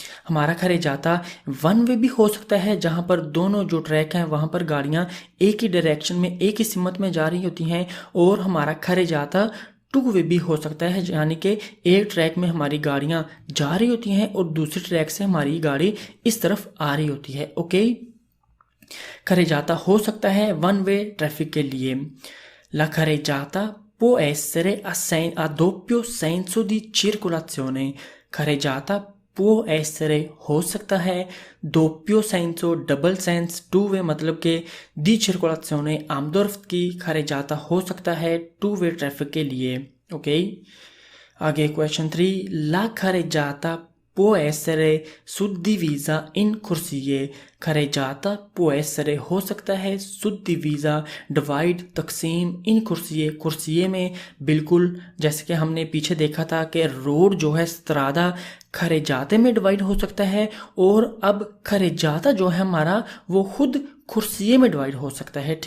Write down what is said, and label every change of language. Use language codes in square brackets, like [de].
[hi] हमारा खरे जाता one way भी हो सकता है, जहाँ पर दोनों जो ट्रैक हैं वहाँ पर गाड़ियाँ एक ही डायरेक्शन में एक ही सिमत में जा रही होती हैं। और हमारा खरे जाता टू वे भी हो सकता है, यानी कि एक ट्रैक में हमारी गाड़ियां जा रही होती हैं और दूसरे ट्रैक से हमारी गाड़ी इस तरफ आ रही होती है। ओके खरे जाता हो सकता है वन वे ट्रैफिक के लिए। [it] La carreggiata può essere a doppio senso di circolazione। carreggiata può essere [hi] हो सकता है [it] doppio senso [hi] double sense two way मतलब के [it] di circolazione [hi] आमदोरफ्त की carreggiata हो सकता है टू वे ट्रैफिक के लिए। ओके आगे question 3, [it] la carreggiata può essere suddivisa in corsie। carreggiata può essere [hi] हो सकता है [it] suddivisa [hi] डिवाइड तकसीम इन कुर्सिये कुर्सिये में, बिल्कुल जैसे कि हमने पीछे देखा था कि रोड जो है स्त्रादा खरेजाते में डिवाइड हो सकता है और अब खरेजाता जो है हमारा वो खुद कुर्सिये में डिवाइड हो सकता है।